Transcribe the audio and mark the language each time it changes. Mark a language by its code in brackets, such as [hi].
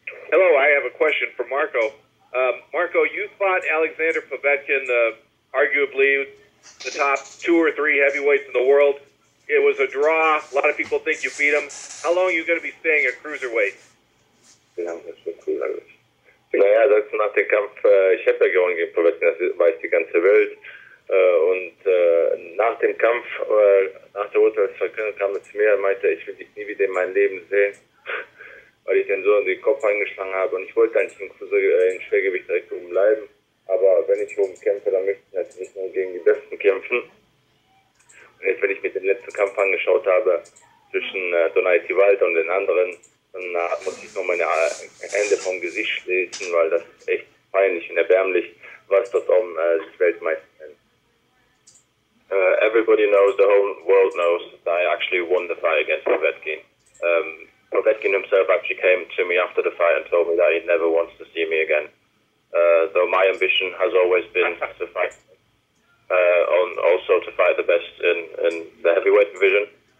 [en] Hello, I have a question for Marco. Marco, you fought Alexander Povetkin, arguably the top 2 or 3 heavyweights in the world. It was a draw. A lot of people think you beat him. How long are you going to be staying at cruiserweight? [de] Naja, das ist nach dem Kampf, ich habe ja gewonnen gegen Povetkin, das weiß die ganze Welt. Und nach dem Kampf, nach der Urteilsverkündung kam er zu mir und meinte, ich will dich nie wieder in meinem Leben sehen, weil ich den so in den Kopf eingeschlagen habe. Und ich wollte eigentlich in Schwergewicht direkt oben bleiben. Aber wenn ich oben kämpfe, dann möchte ich natürlich nur gegen die Besten kämpfen. Und jetzt, wenn ich mir den letzten Kampf angeschaut habe, zwischen Donati Walter und den anderen, dann muss ich nur meine Hände vom Gesicht schließen, weil das ist echt peinlich und erbärmlich, was dort sich Weltmeister nennt. [en] Everybody knows, the whole world knows that I actually won the fight against Povetkin. Povetkin himself actually came to me after the fight and told me that he never wants to see me again. Though my ambition has always been to fight, also to fight the best in the heavyweight division.